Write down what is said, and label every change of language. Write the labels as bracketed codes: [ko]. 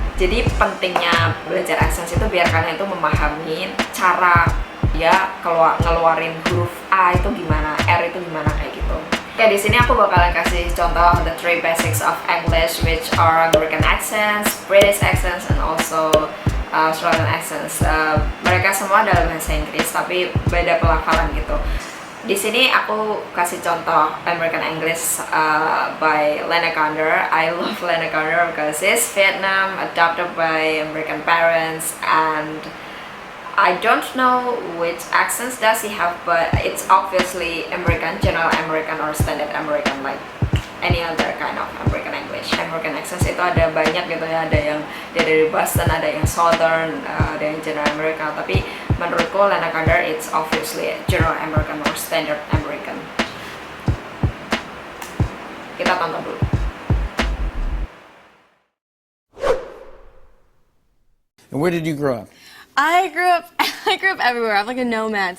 [id] Jadi pentingnya belajar accent itu biar kalian itu memahami cara dia ngeluarin huruf A itu gimana, R itu gimana, kayak gitu. Ya, di sini aku bakalan kasih contoh [en] the three basics of English, which are American accents, British accents, and also Australian accents. [id] Mereka semua dalam bahasa Inggris, tapi beda pelafalan gitu. Di sini aku kasih contoh American English by Lana Condor. [en] I love Lana Condor because it's Vietnam, adopted by American parents, and I don't know which accents does he have, but it's obviously American, general American or standard American, like any other kind of American English. [id] American accents itu ada banyak gitu ya, ada yang dia dari Boston, ada yang Southern, ada yang general American. Tapi menurutku Lana Condor [en] it's obviously general American or standard American. [id] Kita tonton dulu. [en] And where did you grow up? I grew up everywhere. I'm like a nomad.